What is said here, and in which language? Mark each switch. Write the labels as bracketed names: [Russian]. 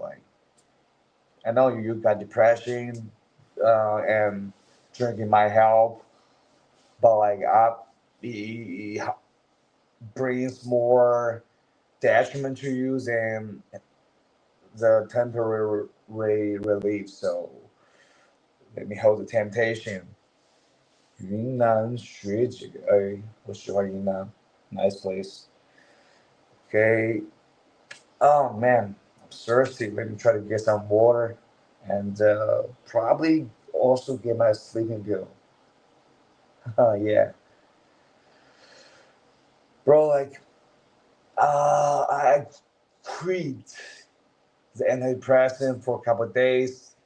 [English] Like I know you got depression, and drinking might help, but like it brings more detriment to you than the temporary relief. So let me hold the temptation. [Chinese] 云南学姐，哎，我喜欢云南， [English] nice place. Okay. Oh man, I'm thirsty. Let me try to get some water, and probably also get my sleeping pill. Yeah, bro. Like, I quit the antidepressant for a couple of days.